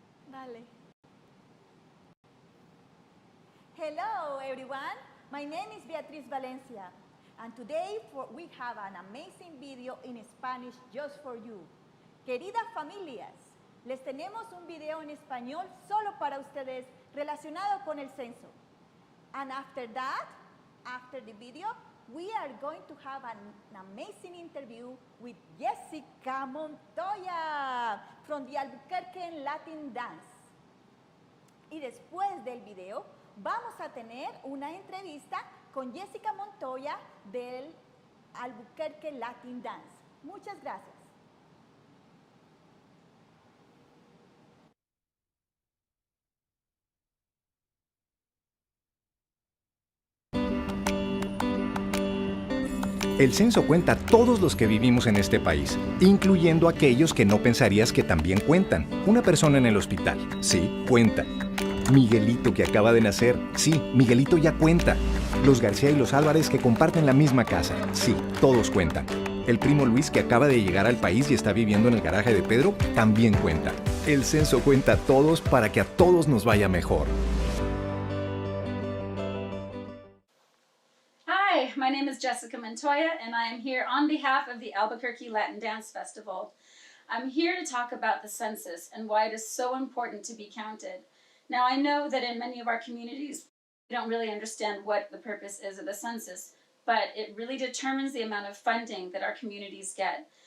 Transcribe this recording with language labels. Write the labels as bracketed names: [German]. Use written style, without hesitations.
[Spanish] Dale. [English] Hello, everyone. My name is Beatriz Valencia, and today we have an amazing video in Spanish just for you. [Spanish] Queridas familias, les tenemos un video en español solo para ustedes relacionado con el censo. [English] And after that, after the video, we are going to have an amazing interview with Jessica Montoya from the Albuquerque Latin Dance. [Spanish] Y después del video, vamos a tener una entrevista con Jessica Montoya del Albuquerque Latin Dance. Muchas gracias. El censo cuenta a todos los que vivimos en este país, incluyendo aquellos que no pensarías que también cuentan. Una persona en el hospital, sí, cuenta. Miguelito que acaba de nacer, sí, Miguelito ya cuenta. Los García y los Álvarez que comparten la misma casa, sí, todos cuentan. El primo Luis que acaba de llegar al país y está viviendo en el garaje de Pedro, también cuenta. El censo cuenta a todos para que a todos nos vaya mejor. [English] Hi, my name is Jessica Montoya, and I am here on behalf of the Albuquerque Latin Dance Festival. I'm here to talk about the census and why it is so important to be counted. Now, I know that in many of our communities, we don't really understand what the purpose is of the census, but it really determines the amount of funding that our communities get.